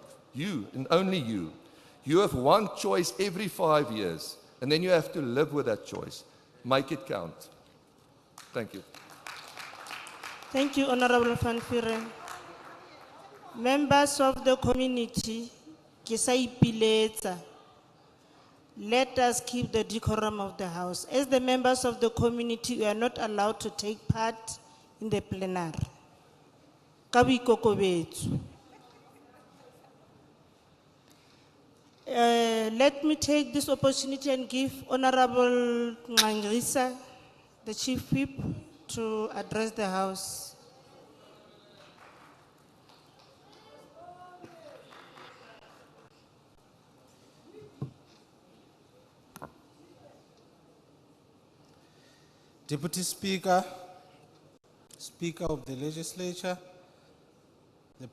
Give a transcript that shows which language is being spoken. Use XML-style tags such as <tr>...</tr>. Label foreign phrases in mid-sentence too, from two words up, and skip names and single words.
<en>You and only you. You have one choice every 5 years, and then you have to live with that choice. Make it count. Thank you. Thank you, Honorable Van Vuuren. Members of the community,</en> <st>ke sa ipiletsa.</st> <en>Let us keep the decorum of the House. As the members of the community, we are not allowed to take part in the plenary.</en> <st>Ka boikokobetso.</st> <en>Let me take this opportunity and give Honorable Ngangisa, the Chief Whip, to address the House. Deputy Speaker, Speaker of the Legislature, the</en>